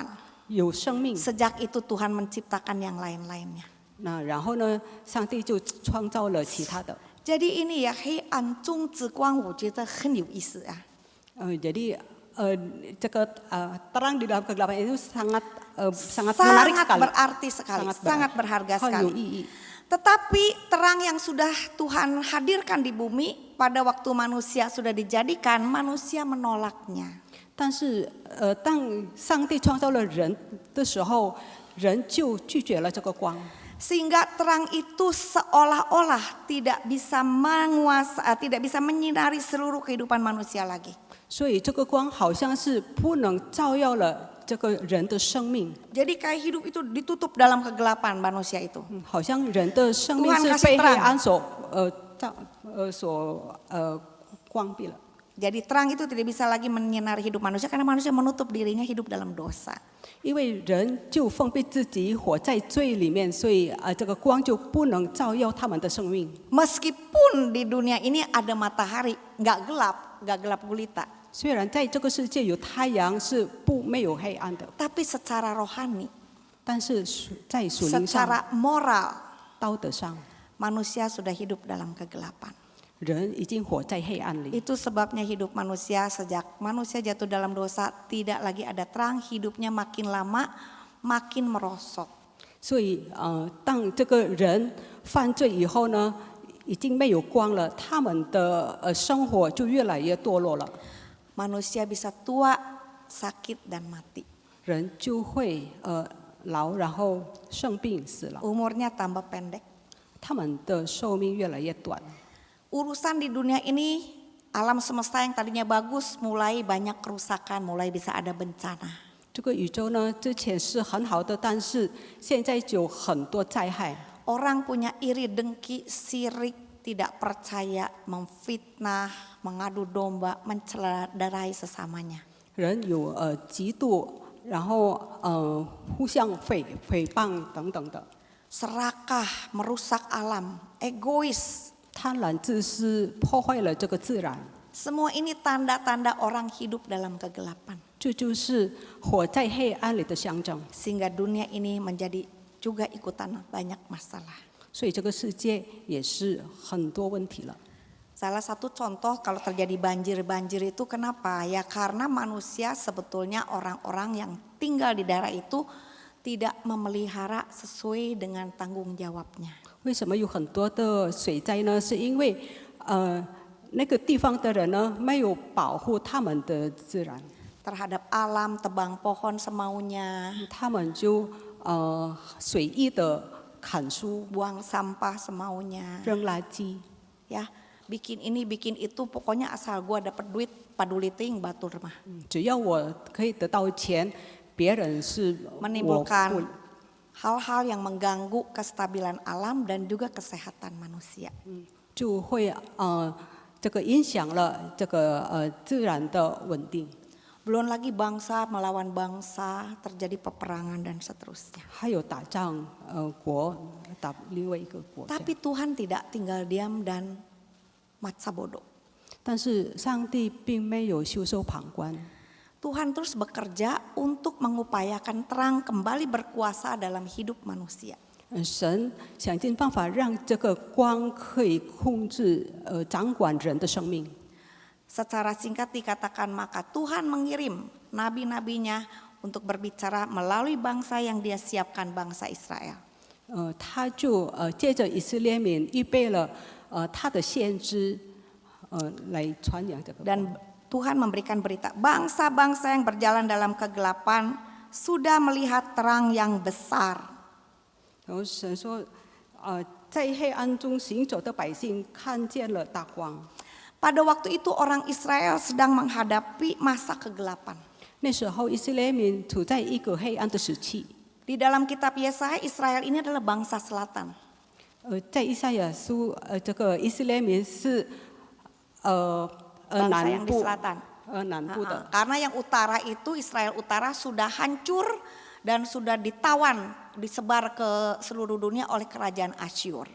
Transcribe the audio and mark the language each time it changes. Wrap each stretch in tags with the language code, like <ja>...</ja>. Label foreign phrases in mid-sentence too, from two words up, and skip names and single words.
<zh>有生命。</zh> <id>Sejak itu Tuhan menciptakan yang lain-lainnya.</id> <zh>那然后呢，上帝就创造了其他的。</zh> <id>Jadi ini ya,</id> <zh>黑暗中之光，我觉得很有意思啊。</zh> <id>jadi这个 terang di dalam kegelapan itu sangat menarik Sangat sekali, berarti sekali, sangat berharga</id> <zh>很有</zh> <id>sekali.</id> <zh>意义。</zh> <id>Tetapi terang yang sudah Tuhan hadirkan di bumi, pada waktu manusia sudah dijadikan, manusia menolaknya.</id> <zh>但是当上帝创造了人的时候，人就拒绝了这个光。</zh> <id>Sehingga terang itu seolah-olah tidak bisa tidak bisa menyinari seluruh kehidupan manusia lagi.</id> <zh>所以这个光好像是不能照耀了这个人的生命，</zh> <id>Jadi kayak hidup itu ditutup dalam kegelapan manusia itu.</id> <zh>好像人的生命</zh> <id>Tuhan</id> <zh>是</zh> <id>kasih</id> <zh>被黑</zh> <id>terang.</id> <zh>暗所关闭了。</zh> <id>Jadi terang itu tidak bisa lagi menyinari hidup manusia karena manusia menutup dirinya hidup dalam dosa.</id> <zh>因为人就封闭自己，活在罪里面，所以这个光就不能照耀他们的生命。</zh> <id>Meskipun di dunia ini ada matahari, nggak gelap gulita.</id> <zh>虽然在这个世界有太阳是没有黑暗的，</zh> <id>Tapi secara rohani,</id> <zh>但是在属灵上、</zh> <id>secara moral,</id> <zh>道德上，</zh> <id>manusia sudah hidup dalam kegelapan.</id> <zh>人已经活在黑暗里。</zh> <id>Itu sebabnya hidup manusia sejak manusia jatuh dalam dosa tidak lagi ada terang, hidupnya makin lama makin merosot.</id> <zh>所以当这个人犯罪以后呢，已经没有光了，他们的生活就越来越堕落了。</zh> <id>Manusia bisa tua, sakit dan mati.</id> <zh>人就会老，然后生病死了，</zh> <id>Umurnya tambah pendek.</id> <zh>他们的寿命越来越短。</zh> <id>Urusan di dunia ini, alam semesta yang tadinya bagus mulai banyak kerusakan, mulai bisa ada bencana.</id> <zh>这个宇宙呢，之前是很好的，但是现在就有很多灾害。</zh> <id>Orang punya iri, dengki, sirik, tidak percaya, memfitnah, mengadu domba, mencederai sesamanya.</id> <zh>人有嫉妒，然后互相诽谤等等的，</zh> <id>Serakah, merusak alam, egois.</id> <zh>贪婪自私，破坏了这个自然。</zh> <id>Semua ini tanda-tanda orang hidup dalam kegelapan.</id> <zh>这就是活在黑暗里的象征。</zh> <id>Sehingga dunia ini menjadi juga ikutan banyak masalah.</id> <zh>所以这个世界也是很多问题了。</zh> <id>Salah satu contoh kalau terjadi banjir itu kenapa? Ya karena manusia sebetulnya orang-orang yang tinggal di daerah itu tidak memelihara sesuai dengan tanggung jawabnya.</id> <zh>为什么有很多的水灾呢？是因为那个地方的人呢没有保护他们的自然，</zh> <id>Terhadap alam, tebang pohon semaunya,</id> <zh>他们就随意的砍树、</zh> <id>buang sampah semaunya,</id> <zh>扔垃圾，</zh> <id>ya bikin ini bikin itu, pokoknya asal gua dapat duit</id> <su>paduli ting batur mah.</su> <zh>只要我可以得到钱，别人是我不</zh> <id>Menimbulkan hal-hal yang mengganggu kestabilan alam dan juga kesehatan manusia.</id> <zh>就会这个影响了这个自然的稳定。</zh> <id>Belum lagi bangsa melawan bangsa, terjadi peperangan dan seterusnya.</id> <zh>还有打仗，国打另外一个国家。</zh> <id>Tapi Tuhan tidak tinggal diam dan matsa bodoh.</id> <zh>但是上帝并没有袖手旁观，</zh> <id>Tuhan terus bekerja untuk mengupayakan terang kembali berkuasa dalam hidup manusia.</id> <zh>神想尽办法让这个光可以控制、掌管人的生命。</zh> <id>Secara singkat dikatakan maka Tuhan mengirim nabi-nabinya untuk berbicara melalui bangsa yang dia siapkan, bangsa Israel.</id> <zh>他就借着以色列民预备了他的先知，来传扬这个光。</zh> <id>Dan Tuhan memberikan berita, bangsa-bangsa yang berjalan dalam kegelapan sudah melihat terang yang besar.</id> <zh>然后神说，在黑暗中行走的百姓看见了大光。</zh> <id>Pada waktu itu orang Israel sedang menghadapi masa kegelapan.</id> <zh>那时候以色列民处在一个黑暗的时期。</zh> <id>Di dalam kitab Yesaya, Israel ini adalah bangsa selatan.</id> <zh>在以赛亚书，这个以色列民是</zh> <id>bangsa</id> <zh>南</zh> <id>yang di</id> <zh>部</zh> <id>selatan.</id> <zh>南部的，</zh> <id>Karena yang utara itu Israel utara sudah hancur dan sudah ditawan, disebar ke seluruh dunia oleh kerajaan Asyur.</id>